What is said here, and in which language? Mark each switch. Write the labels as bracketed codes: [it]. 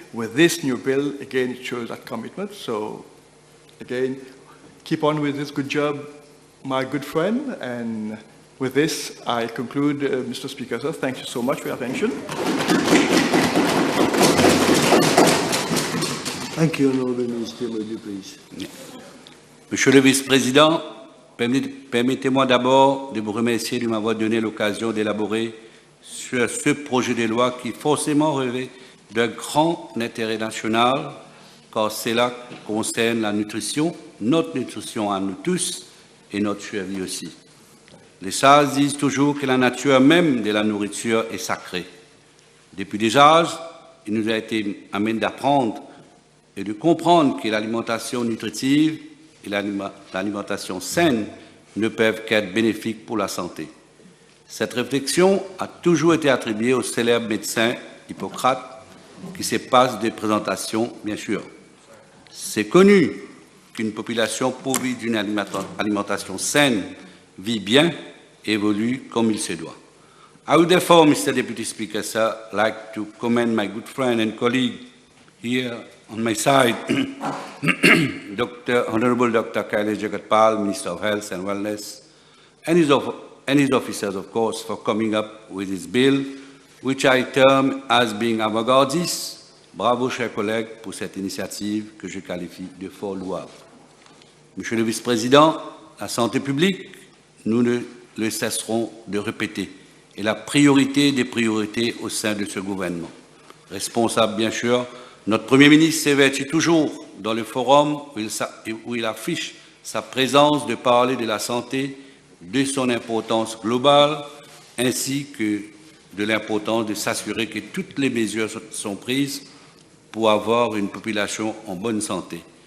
[en] With this new bill, again, it shows that commitment. So again, keep on with this good job, my good friend. And with this, I conclude, Mr. Speaker. Sir, thank you so much for your attention. Thank you, Honourable Minister. Please. [fr] Monsieur le Vice-président, permettez-moi d'abord de vous remercier de m'avoir donné l'occasion d'élaborer sur ce projet de loi qui forcément revêt d'un grand intérêt national, car cela concerne la nutrition, notre nutrition à nous tous et notre survie aussi. Les sages disent toujours que la nature même de la nourriture est sacrée. Depuis des âges, il nous a été amène d'apprendre et de comprendre que l'alimentation nutritive et l'alimentation saine ne peuvent qu'être bénéfiques pour la santé. Cette réflexion a toujours été attribuée au célèbre médecin Hippocrate, qui se passe des présentations, bien sûr. C'est connu qu'une population pourvue d'une alimentation saine vit bien et évolue comme il se doit. [en] I would therefore, Mr. Deputy Speaker, sir, like to commend my good friend and colleague here on my side, Honorable Dr. Kailash Jagatpal, Minister of Health and Wellness, and his officers, of course, for coming up with this bill, which I term as being avant-gardiste. [fr] Bravo, chers collègues, pour cette initiative que je qualifie de fort louable. Monsieur le Vice-président, la santé publique, nous ne le cesserons de répéter, est la priorité des priorités au sein de ce gouvernement. Responsable, bien sûr, notre Premier ministre s'évertue toujours dans le forum où il affiche sa présence de parler de la santé, de son importance globale, ainsi que de l'importance de s'assurer que toutes les mesures sont prises pour avoir une population en bonne santé.